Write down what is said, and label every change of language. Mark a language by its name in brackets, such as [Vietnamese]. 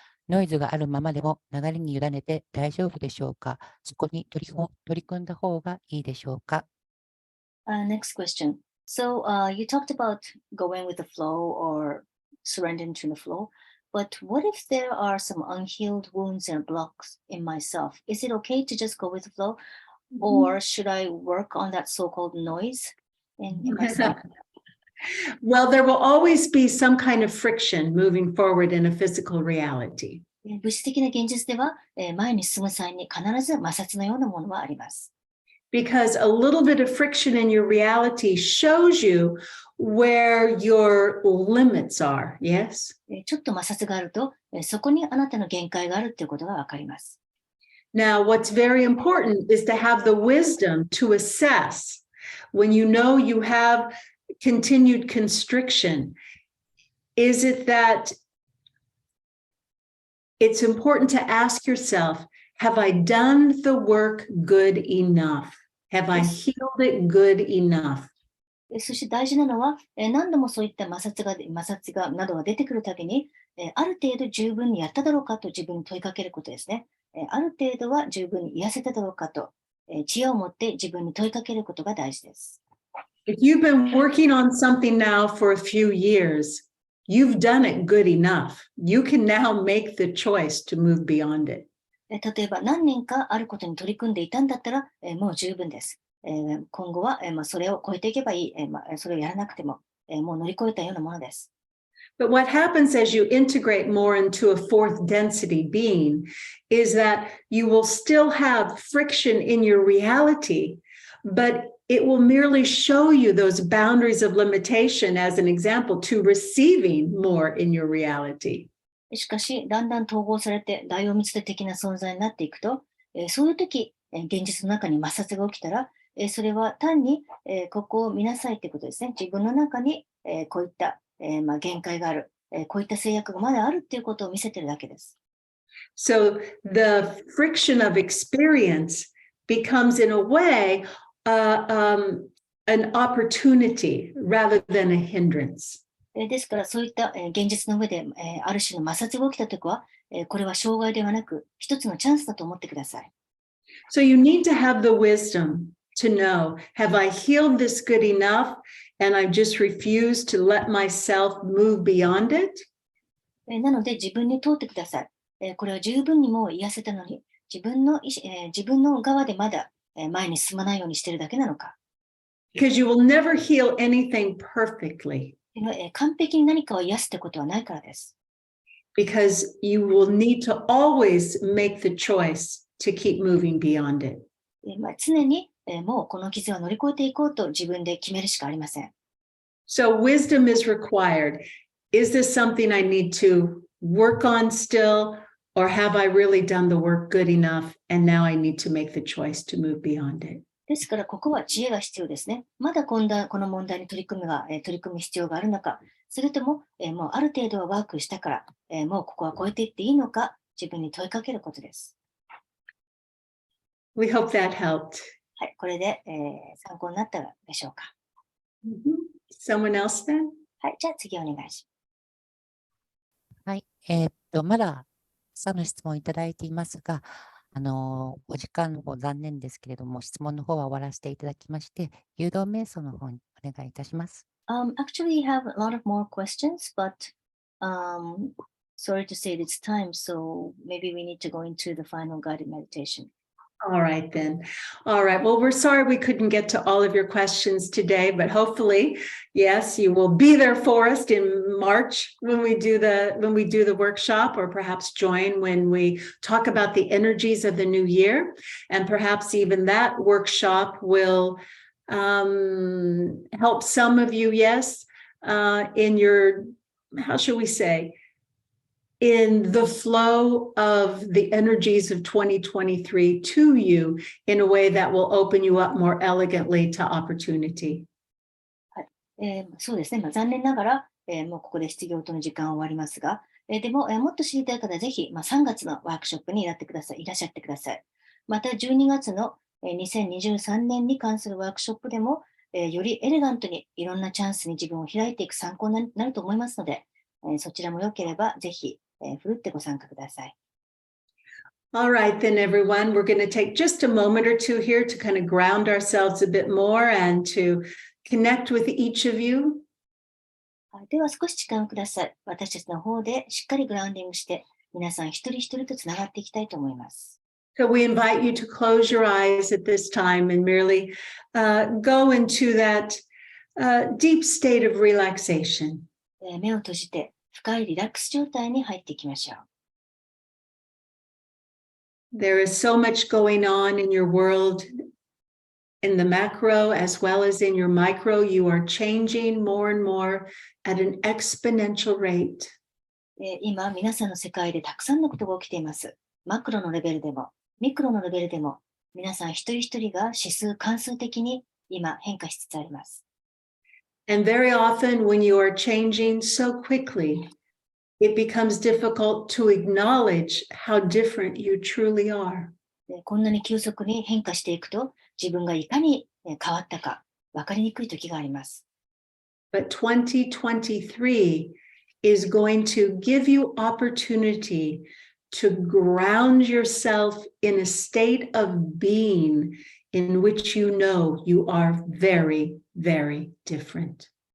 [Japanese] ノイズがあるままでも流れに委ねて大丈夫でしょうか？そこに取り組んだ方がいいでしょうか？ [English] Next question. So, you talked about going with the flow or surrendering to the flow, but what if there are some unhealed wounds and blocks in myself? Is it okay to just go with the flow, or should I work on that so-called noise in myself? Well, there will always be some kind of friction moving forward in a physical reality. [Japanese] 物質的な現実では、前に進む際に必ず摩擦のようなものはあります。 [English] Because a little bit of friction in your reality shows you where your limits are, yes? [Japanese] ちょっと摩擦があると、そこにあなたの限界があるということがわかります。 [English] Now, what's very important is to have the wisdom to assess when you know you have continued constriction. Is it that it's important to ask yourself, have I done the work good enough? Have I healed it good enough? [Japanese] そして大事なのは、何度もそういった摩擦がなどが出てくるたびに、ある程度十分にやっただろうかと自分に問いかけることですね。ある程度は十分に癒せただろうかと、知恵を持って自分に問いかけることが大事です。 [English] If you've been working on something now for a few years, you've done it good enough. You can now make the choice to move beyond it. [Japanese] 例えば何年かあることに取り組んでいたんだったら、もう十分です。今後は、それを超えていけばいい、それをやらなくても、もう乗り越えたようなものです。 [English] But what happens as you integrate more into a fourth density being is that you will still have friction in your reality, but it will merely show you those boundaries of limitation as an example to receiving more in your reality. [Japanese] しかし、だんだん統合されて、大を見捨て的な存在になっていくと、そういう時、現実の中に摩擦が起きたら、それは単に、ここを見なさいということですね。自分の中に、こういった、限界がある、こういった制約がまだあるということを見せているだけです。 [English] So the friction of experience becomes, in a way, an opportunity rather than a hindrance. [Japanese] ですから、そういった現実の上である種の摩擦が起きたときは、これは障害ではなく、一つのチャンスだと思ってください。 [English] So you need to have the wisdom to know, have I healed this good enough and I just refuse to let myself move beyond it? [Japanese] なので、自分に問うてください。これは十分にもう癒せたのに、自分の側でまだ前に進まないようにしているだけなのか。 [English] Because you will never heal anything perfectly. [Japanese] 完璧に何かを癒すってことはないからです。 [English] Because you will need to always make the choice to keep moving beyond it. [Japanese] 常にもうこの傷は乗り越えていこうと自分で決めるしかありません。 [English] So wisdom is required. Is this something I need to work on still, or have I really done the work good enough and now I need to make the choice to move beyond it? [Japanese] ですから、ここは知恵が必要ですね。まだこの問題に取り組む必要があるのか、それとも、もうある程度はワークしたから、もうここは超えていっていいのか、自分に問いかけることです。 [English] We hope that helped. [Japanese] はい、これで、参考になったでしょうか。 [English] Someone else then? [Japanese] はい、じゃあ次お願いします。はい。まだ、さの質問いただいていますが、お時間の方残念ですけれども、質問の方は終わらせていただきまして、誘導瞑想の方にお願いいたします。 [English] Actually, we have a lot of more questions, but sorry to say it's time, so maybe we need to go into the final guided meditation. All right, then. All right. Well, we're sorry we couldn't get to all of your questions today, but hopefully, yes, you will be there for us in March when we do the workshop, or perhaps join when we talk about the energies of the new year. And perhaps even that workshop will help some of you, yes, in your, how should we say, in the flow of the energies of 2023 to you in a way that will open you up more elegantly to opportunity. [Japanese] そうですね。残念ながら、もうここで質疑応答の時間は終わりますが、でも、もっと知りたい方はぜひ、3月のワークショップにいらっしゃってください。また12月の2023年に関するワークショップでも、よりエレガントにいろんなチャンスに自分を開いていく参考になると思いますので、そちらも良ければぜひ、ふるってご参加ください。 [English] All right, then, everyone, we're going to take just a moment or two here to kind of ground ourselves a bit more and to connect with each of you. [Japanese] では少し時間をください。私たちの方でしっかりグラウンディングして、皆さん一人一人とつながっていきたいと思います。 [English] So we invite you to close your eyes at this time and merely go into that deep state of relaxation. [Japanese] 目を閉じて深いリラックス状態に入っていきましょう。 [English] There is so much going on in your world, in the macro as well as in your micro. You are changing more and more at an exponential rate. [Japanese] 今、皆さんの世界でたくさんのことが起きています。マクロのレベルでも、ミクロのレベルでも、皆さん一人一人が指数関数的に今変化しつつあります。 [English] And very often when you are changing so quickly, it becomes difficult to acknowledge how different you truly are. [Japanese] こんなに急速に変化していくと、自分がいかに変わったか、分かりにくい時があります。 [English] But 2023 is going to give you opportunity to ground yourself in a state of being in which you know you are very, very different.